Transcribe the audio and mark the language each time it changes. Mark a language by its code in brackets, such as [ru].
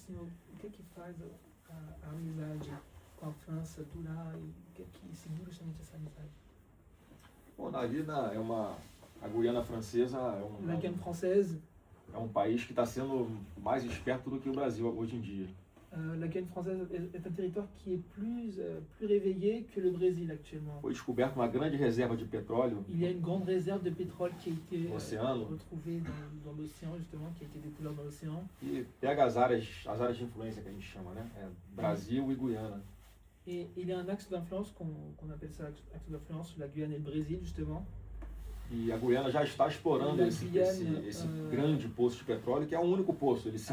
[pt] O que faz a amizade com a França durar e o que segura justamente essa amizade? Bom, na vida a Guiana Francesa [fr] La Guyane française, [pt] é um país que está sendo mais esperto do que o Brasil hoje em dia. [fr] la Guyane française est un territoire qui est plus réveillé que le Brésil actuellement. [pt] Foi descoberta uma grande reserva de petróleo [fr] Il y a une grande réserve de pétrole qui a été [pt] Océano. [fr] retrouvée dans l'océan justement, qui a été découverte dans l'océan. [pt] e pega as áreas de influência que a gente chama, né? Brasil e Guiana. [fr] Et il y a un axe d'influence qu'on appelle ça axe d'influence, la Guyane et le Brésil justement. [pt] E a Guiana já está explorando [fr] La [pt] esse [fr] Guyane, [pt] grande poço de petróleo, que é o único poço, ele se